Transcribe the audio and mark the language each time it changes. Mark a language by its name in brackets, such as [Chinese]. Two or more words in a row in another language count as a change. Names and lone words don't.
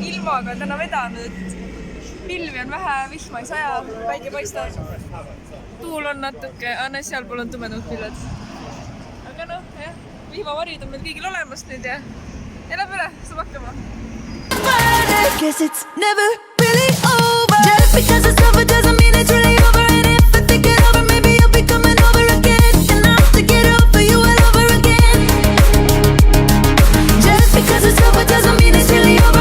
[Estonian] suvaga täna vedanud. Pilvi on vähe, vihma ei saja, päike paistab. Tuul on natuke, sealpool on tumedamad pilved. Aga noh, jah, vihmavarjud on meil kõigil olemas nüüd ja elab üle, saab hakkama. [English] Guess it's never really over. Just because it's over doesn't mean it's really over. And if I think it over, maybe you'll be coming over again. And I'll have to get over you all over again. Just because it's over doesn't mean it's really over.